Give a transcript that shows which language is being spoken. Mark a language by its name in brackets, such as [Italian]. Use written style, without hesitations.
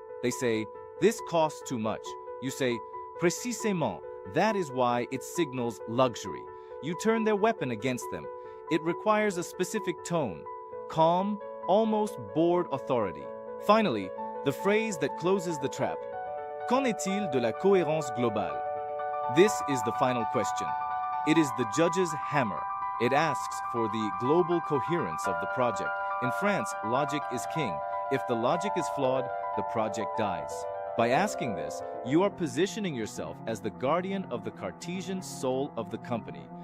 [English] They say, this costs too much. You say, précisément, that is why it signals luxury. You turn their weapon against them. It requires a specific tone, calm, almost bored authority. Finally, the phrase that closes the trap. [French] Qu'en est-il de la cohérence globale? [English] This is the final question. It is the judge's hammer. It asks for the global coherence of the project. In France, logic is king. If the logic is flawed, the project dies. By asking this, you are positioning yourself as the guardian of the Cartesian soul of the company.